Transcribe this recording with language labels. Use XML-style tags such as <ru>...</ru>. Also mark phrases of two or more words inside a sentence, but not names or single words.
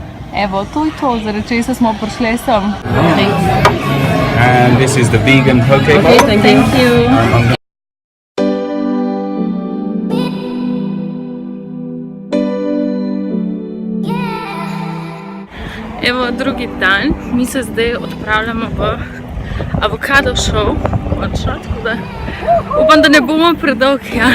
<sl>Evo, to je to, zaradi česa smo prišli sem.</sl> <en>And this is the vegan poke bowl. Thank you.</en> <sl>Evo, drugi dan, mi se zdaj odpravljamo v avokado show. Upam, da ne bomo predolgi, ja.</sl>